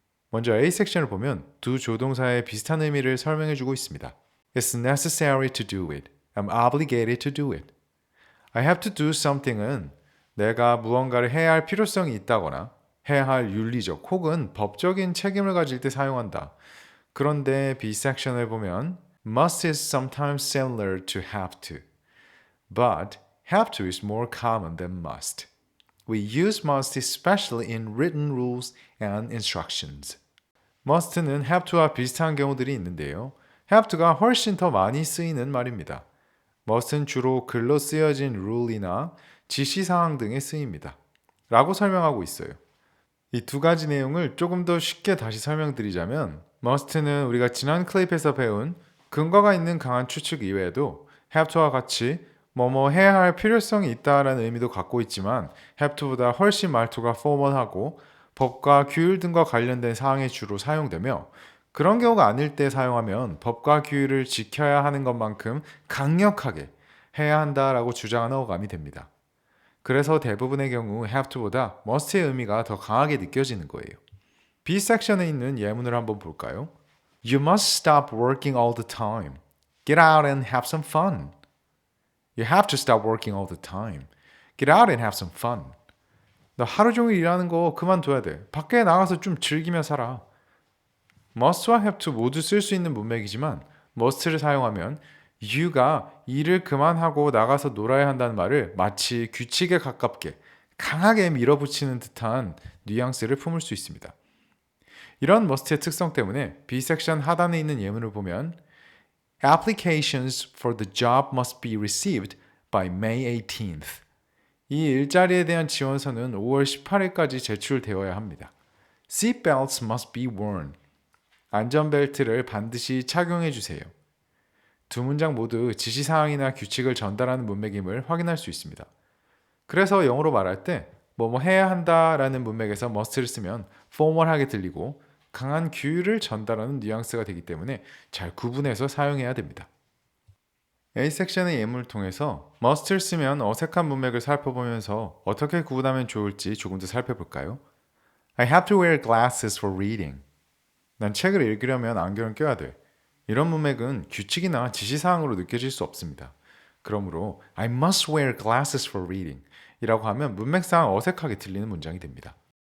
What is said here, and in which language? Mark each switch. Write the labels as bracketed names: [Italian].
[Korean] 먼저 A 섹션을 보면 두 조동사의 비슷한 의미를 설명해주고 있습니다. [English] It's necessary to do it. I'm obligated to do it. I have to do something [Korean] 은 내가 무언가를 해야 할 필요성이 있다거나 해야 할 윤리적 혹은 법적인 책임을 가질 때 사용한다. 그런데 B 섹션을 보면 [English] must is sometimes similar to have to, but have to is more common than must. We use must especially in written rules and instructions. [Korean] must는 have to와 비슷한 경우들이 있는데요. have to가 훨씬 더 많이 쓰이는 말입니다. must는 주로 글로 쓰여진 룰이나 지시사항 등에 쓰입니다. 라고 설명하고 있어요. 이 두 가지 내용을 조금 더 쉽게 다시 설명드리자면 must는 우리가 지난 클립에서 배운 근거가 있는 강한 추측 이외에도 have to와 같이 뭐뭐 해야 할 필요성이 있다라는 의미도 갖고 있지만 have to보다 훨씬 말투가 포멀하고 법과 규율 등과 관련된 사항에 주로 사용되며 그런 경우가 아닐 때 사용하면 법과 규율을 지켜야 하는 것만큼 강력하게 해야 한다라고 주장하는 어감이 됩니다. 그래서 대부분의 경우 have to보다 must의 의미가 더 강하게 느껴지는 거예요. B 섹션에 있는 예문을 한번 볼까요? [English] You must stop working all the time. Get out and have some fun. You have to stop working all the time. Get out and have some fun. [Korean] 너 하루 종일 일하는 거 그만둬야 돼. 밖에 나가서 좀 즐기며 살아. must와 have to 모두 쓸 수 있는 문맥이지만 must를 사용하면 you가 일을 그만하고 나가서 놀아야 한다는 말을 마치 규칙에 가깝게 강하게 밀어붙이는 듯한 뉘앙스를 품을 수 있습니다. 이런 must의 특성 때문에 B 섹션 하단에 있는 예문을 보면 [English] Applications for the job must be received by May 18th. [Korean] 이 일자리에 대한 지원서는 5월 18일까지 제출되어야 합니다. [English] Seatbelts must be worn. [Korean] 안전벨트를 반드시 착용해 주세요. 두 문장 모두 지시사항이나 규칙을 전달하는 문맥임을 확인할 수 있습니다. 그래서 영어로 말할 때 뭐뭐 해야 한다라는 문맥에서 must를 쓰면 포멀하게 들리고 강한 규율을 전달하는 뉘앙스가 되기 때문에 잘 구분해서 사용해야 됩니다. A 섹션의 예문을 통해서 must를 쓰면 어색한 문맥을 살펴보면서 어떻게 구분하면 좋을지 조금 더 살펴볼까요? [English] I have to wear glasses for reading. [Korean] 난 책을 읽으려면 안경을 껴야 돼. 이런 문맥은 규칙이나 지시사항으로 느껴질 수 없습니다. 그러므로 [English] I must wear glasses for reading [Korean] 이라고 하면 문맥상 어색하게 들리는 문장이 됩니다.